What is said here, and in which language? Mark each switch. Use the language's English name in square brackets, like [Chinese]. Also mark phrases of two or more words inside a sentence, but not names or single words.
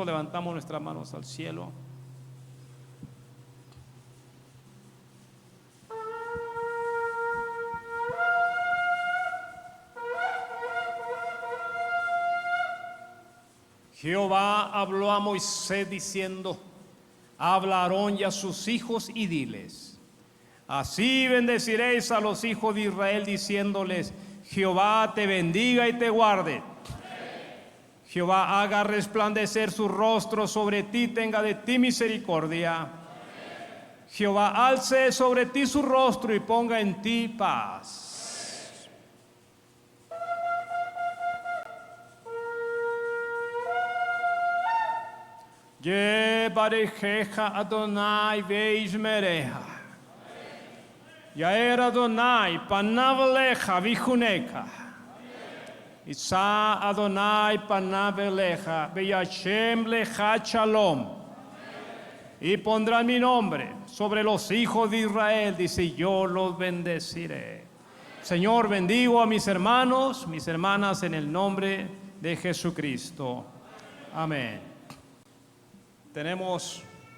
[Spanish] Levantamos nuestras manos al cielo. Jehová habló a Moisés diciendo: habla a Aarón y a sus hijos y diles: así bendeciréis a los hijos de Israel, diciéndoles: Jehová te bendiga y te guarde. Jehová haga resplandecer su rostro sobre ti, tenga de ti misericordia. Jehová alce sobre ti su rostro y ponga en ti paz. [Hebrew] יברכך אדני וישמרך. יאר אדני פניו אליך ויחנך. ישא אדני פניו אליך וישם לך שלום. [Spanish] Y pondrán mi nombre sobre los hijos de Israel, dice: yo los bendeciré. Señor, bendigo a mis hermanos, mis hermanas, en el nombre de Jesucristo. Amén. Tenemos